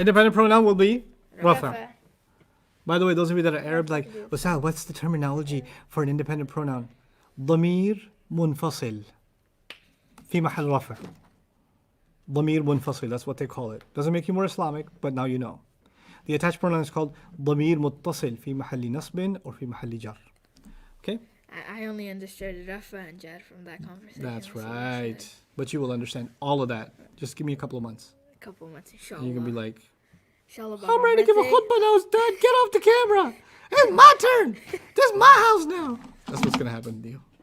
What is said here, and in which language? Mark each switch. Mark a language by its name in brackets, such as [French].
[English] Independent pronoun will be Rafa. Rafa. By the way, those of you that are Arab, like, Usal, what's the terminology for an independent pronoun? [Arabic] ضمير منفصل في محل رفع. [English] ضمير منفصل, that's what they call it. Doesn't make you more Islamic, but now you know. The attached pronoun is called [Arabic] ضمير متصل في محل نصب [English] or [Arabic] في محل جر. [English] Okay? I only understood rafa and jar from that conversation. That's what I right. said. But you will understand all of that. Just give me a couple of months. A couple months, inshallah. And you can be like, Inshallah, I'm ready to give a khutbah now, Dad. Get off the camera. It's my turn. This is my house now. That's what's going to happen to you.